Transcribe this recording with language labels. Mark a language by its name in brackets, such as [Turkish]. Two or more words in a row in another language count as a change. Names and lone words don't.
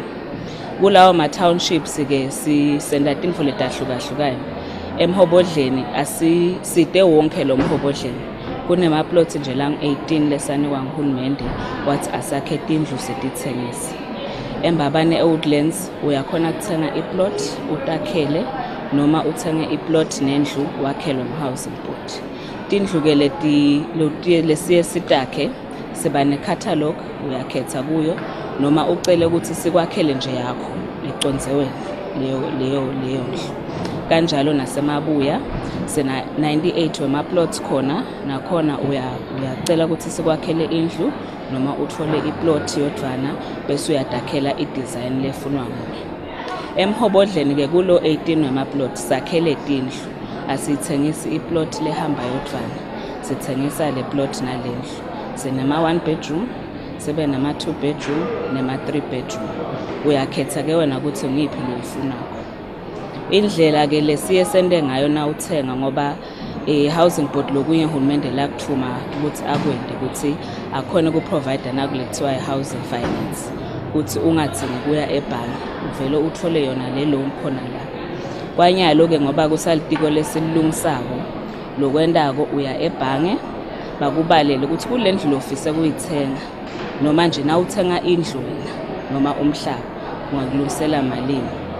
[Swati] Kulawo ma-townships-ke sisenda tintfo letahlukahlukene. Emhobodleni asiside wonke lo mhobodleni kunemaploti nje lang-18 lesanikwa nguhulumende wathi asakhe tindlu setithengise. Embabane e-woodlands uyakhona kuthenga iplot utakhele noma uthenge iplot nendlu wakhelwe ngu- [English] housing board. [Swati] Tindlu-ke lesiye sitakhe siba ne-catalog uyakhetha kuyo noma ucele ukuthi sikwakhele nje yakho iconze wena leyo ndlu. Kanjalo nasemabuya sina 98 wema-plots khona nakhona uyacela ukuthi sikwakhele indlu noma uthole iplot yodvana bese uyadakhela i-design lefunwa nguwe. Emhobodleni-ke kulo 18 wema-plot sakhele tindlu asithengisi iplot lehamba yodvana sithengisa le plot nalendlu. Sinema-1 bedroom sibe nama-2 bedroom nema-3 bedroom uyakhetha-ke wena ukuthi ngiphi loyifunako. Indlela-ke lesiye sende ngayo na uthenga ngoba [English] housing board [Swati] lokunye uhulumende lakuthuma ukuthi akwende ukuthi akhona ukuprovide nakulekuthiwa i- [English] housing finance [Swati] ukuthi ungathengi kuya ebhange uvele uthole yona le loan khona la. Kwanyalo-ke ngoba kusalitiko lesilungisako lokwendako uya ebhange bakubalele ukuthi kule ndlu lofisa kuyithenga noma nje na uthenga indlu noma umhlaba ungakulungisela malini.